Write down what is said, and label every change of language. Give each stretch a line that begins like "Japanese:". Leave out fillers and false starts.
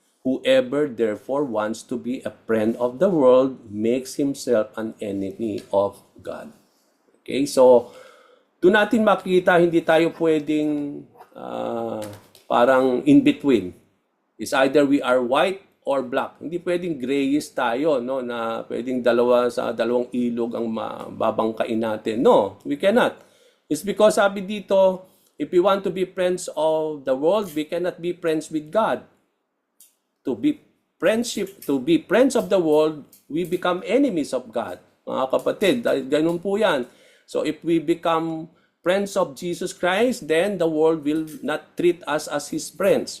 English: Whoever therefore wants to be a friend of the world makes himself an enemy of God.
Filipino: Okay, so doon natin makikita hindi tayo pwedeng parang in between.
English: It's either we are white or black.
Filipino: Hindi pwedeng grayish tayo, no, na pwedeng dalawang ilog ang babangkain natin.
English: No, we cannot. It's because
Filipino: sabi dito,
English: if we want to be friends of the world, we cannot be friends with God. To be friends of the world, we become enemies of God.
Filipino: Mga kapatid, ganun po yan.
English: So if we become friends of Jesus Christ, then the world will not treat us as His friends.